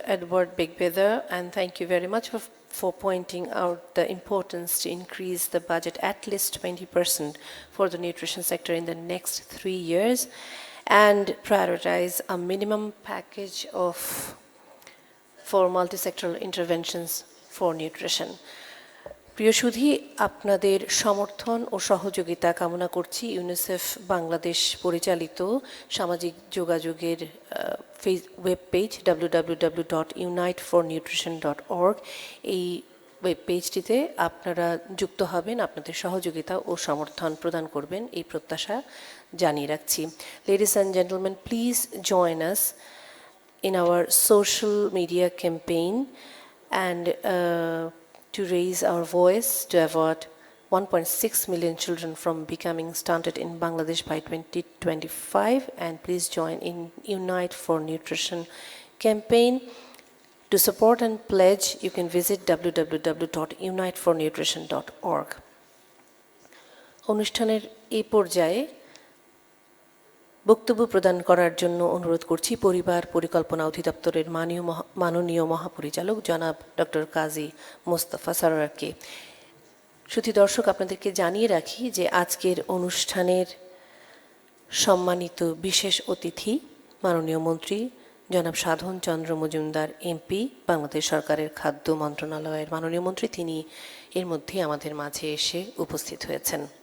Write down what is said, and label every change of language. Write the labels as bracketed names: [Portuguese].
[English] Edward Bigbether, and thank you very much for pointing out the importance to increase the budget at least 20% for the nutrition sector in the next 3 years and prioritize a minimum package for multi-sectoral interventions for nutrition. [Bangla] প্রিয় সুধী, আপনাদের সমর্থন ও সহযোগিতা কামনা করছি UNICEF Bangladesh পরিচালিত সামাজিক যোগাযোগের web page www.unitefornutrition.org এই ওয়েব পেজটিতে আপনারা যুক্ত হবেন, আপনাদের সহযোগিতা ও সমর্থন প্রদান করবেন এই প্রত্যাশা জানিয়ে রাখছি। [English] Ladies and gentlemen, please join us in our social media campaign and to raise our voice to avert 1.6 million children from becoming stunted in Bangladesh by 2025, and please join in Unite for Nutrition campaign. To support and pledge, you can visit www.unitefornutrition.org. [Bangla] অনুষ্ঠানের এই পর্যায়ে বক্তব্য প্রদান করার জন্য অনুরোধ করছি পরিবার পরিকল্পনা অধিদপ্তরের মাননীয় মহাপরিচালক জনাব ডক্টর কাজী মোস্তফা সরোয়ারকে। শুধু দর্শক, আপনাদেরকে জানিয়ে রাখি যে আজকের অনুষ্ঠানের সম্মানিত বিশেষ অতিথি মাননীয় মন্ত্রী জনাব সাধন চন্দ্র মজুমদার এমপি, বাংলাদেশ সরকারের খাদ্য মন্ত্রণালয়ের মাননীয় মন্ত্রী, তিনি এর মধ্যে আমাদের মাঝে এসে উপস্থিত হয়েছেন।